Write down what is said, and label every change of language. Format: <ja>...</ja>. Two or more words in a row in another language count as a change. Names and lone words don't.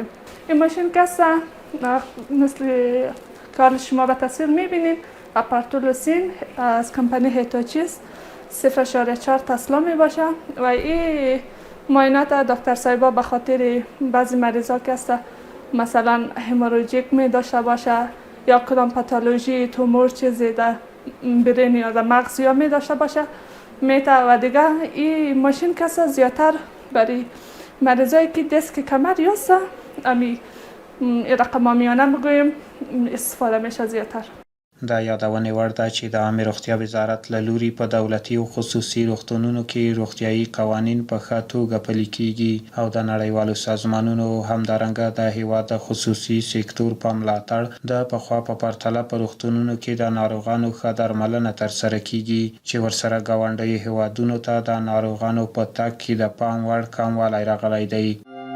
<fa>این ماشین کسه مثل کار شما به تصویر میبینید اپارتول سین از کمپانی هیتاچی است، 0.4 تسلا می باشه و این معاینات دکتر صاحبا به خاطر بعضی مریضا که است مثلا هموراژیک می داشته باشه یا کدام پاتولوژی تومور چیزی در برین یا در مغز یا می داشته باشه میته. و دیگه این ماشین کسا زیادتر برای مریضایی که دیسک کمر یاسته امی رقمامیانه بگویم استفاده میشه زیادتر.</fa> <ps>د یادونې وړ ده چې د عامې روغتیا وزارت له لوري په دولتي او خصوصي روغتونونو کې روغتیايي قوانین په ښه توګه پلي کیږي او د نړیوالو سازمانونو همدارنګه د هیواد د خصوصي سکتور په ملاتړ د پخوا په پرتله په روغتونونو کې د ناروغانو ښه درملنه ترسره کیږي چې ورسره ګاونډیو هیوادونو ته د ناروغانو په تګ کې د پام وړ کموالی راغلی دی.</ps>